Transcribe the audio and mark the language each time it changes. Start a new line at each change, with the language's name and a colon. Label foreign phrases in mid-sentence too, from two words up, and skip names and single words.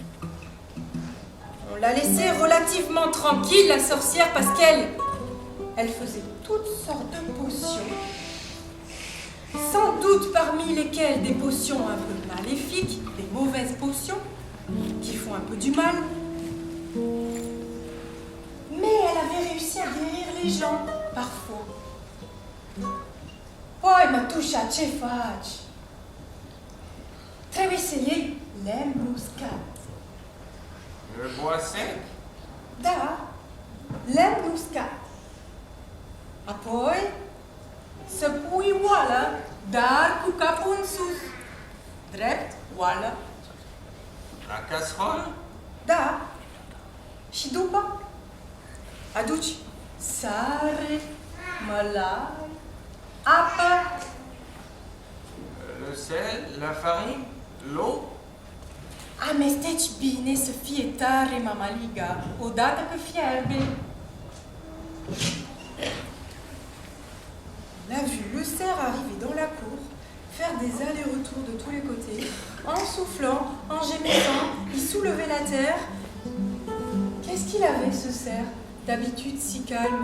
French: On l'a laissée relativement tranquille, la sorcière, parce qu'elle faisait toutes sortes de potions, sans doute parmi lesquelles des potions un peu maléfiques, des mauvaises potions, qui font un peu du mal. Mais elle avait réussi à guérir les gens, parfois.
Romanian: Poi, Matusha, ce faci? Trebuie să iei lemn uscat.
French: Le bois sec?
Romanian: Da, lemn uscat. Apoi, să pui oală, dar cu capul în sus. Drept, oală.
French: La casserole?
Romanian: Da. Și după, aduci sare, mălai, apă.
French: Le sel, la farine, l'eau?
Romanian: Amesteci bine să fie tare mamaliga, odată că fierbe.
French: On a vu le cerf arriver dans la cour, faire des allers-retours de tous les côtés, en soufflant, en gémissant, il soulevait la terre. Qu'est-ce qu'il avait, ce cerf, d'habitude si calme?